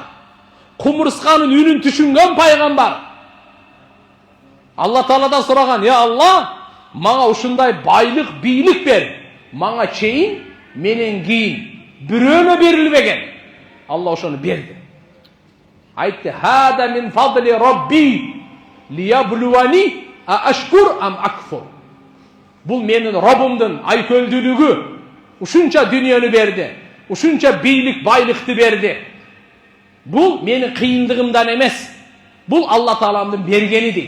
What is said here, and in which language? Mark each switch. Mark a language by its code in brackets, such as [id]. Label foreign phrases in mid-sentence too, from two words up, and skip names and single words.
[ky] Кумурсканын үнүн түшүнгөн пайгамбар. Алла Тааладан сураган, я Алла, мага ушундай байлык, бийлик бер. Мага чейин, менен кийин бирөөнө берилбеген. Алла ошону берди. Айтты, [ar] هذا من فضل ربي ليبلوني أأشكر أم أكفر. [ky] Бул менин Робумдун айкөлдүүлүгү. Ушунча дүйнөнү берди. Ушунча бийлик, байлыкты берди. Бул менин кыйындыгымдан эмес. Бул Алла Тааламдын бергени дейт.